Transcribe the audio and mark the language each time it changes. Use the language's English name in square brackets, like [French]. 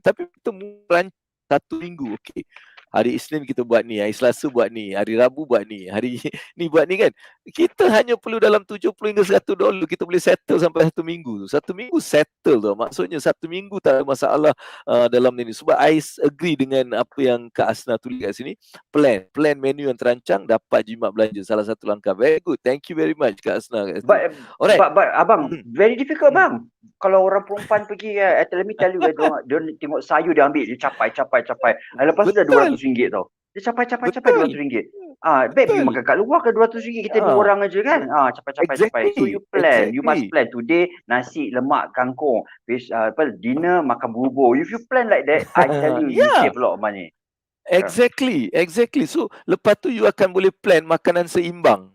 [Malay] Tapi kita merancang satu minggu, okey. Hari Isnin kita buat ni, hari Selasa buat ni, hari Rabu buat ni, hari ni buat ni kan. Kita hanya perlu dalam $70 hingga $100 kita boleh settle sampai satu minggu. Satu minggu settle tu. Maksudnya satu minggu tak ada masalah dalam ni. Sebab [English] I agree [Malay] dengan apa yang Kak Asna tulis kat sini. Plan menu yang terancang, dapat jimat belanja. Salah satu langkah. [English] Very good. Thank you very much Kak Asna. But abang, very difficult bang. [Malay] Kalau orang perempuan pergi, [English] let me tell you, [Malay] dia tengok sayur dia ambil, dia capai. Lepas tu dah RM200 tau. Dia capai RM200. Babe, you makan kat luar ke RM200? Kita 2 orang aja kan. Capai. [English] So you plan. You must plan. [Malay] Today nasi lemak kangkung. Dinner makan bubur. [English] If you plan like that, I tell you, you save a lot of money. Exactly. [Malay] So lepas tu you akan boleh plan makanan seimbang.